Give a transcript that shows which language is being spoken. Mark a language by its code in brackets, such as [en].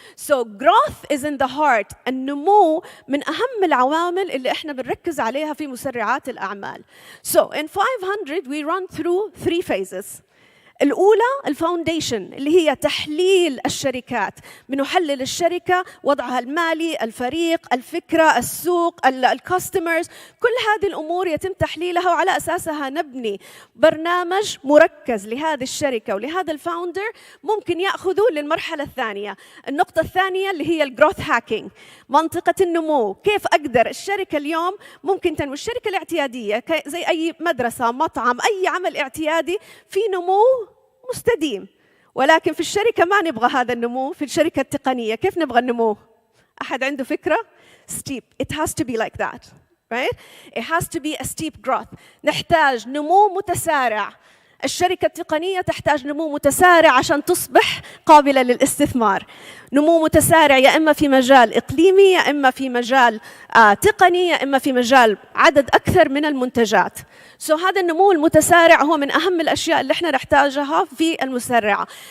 [en] So growth is in the heart. [ar] النمو من أهم العوامل اللي إحنا بنركز عليها في مسرعات الأعمال. [en] So in 500 we run through 3 phases. [ar] الأولى الفاونديشن اللي هي تحليل الشركات، بنحلل الشركة، وضعها المالي، الفريق، الفكرة، السوق، الكاستمرز، كل هذه الأمور يتم تحليلها، وعلى أساسها نبني برنامج مركز لهذه الشركة ولهذا الفاوندر ممكن يأخذوا للمرحلة الثانية. النقطة الثانية اللي هي الجروث هاكينج، منطقة النمو. كيف أقدر الشركة اليوم ممكن تنمو؟ الشركة الاعتيادية زي أي مدرسة، مطعم، أي عمل اعتيادي في نمو مستديم، ولكن في الشركة ما نبغى هذا النمو. في الشركة التقنية كيف نبغى النمو؟ أحد عنده فكرة؟ steep. [en] It has to be like that, right? It has to be a steep growth. [ar] نحتاج نمو متسارع. الشركة التقنية تحتاج نمو متسارع عشان تصبح قابلة للاستثمار. نمو متسارع يا إما في مجال إقليمي، يا إما في مجال تقني، يا إما في مجال عدد أكثر من المنتجات. هذا النمو المتسارع هو من أهم الأشياء اللي احنا نحتاجها في المسرعة.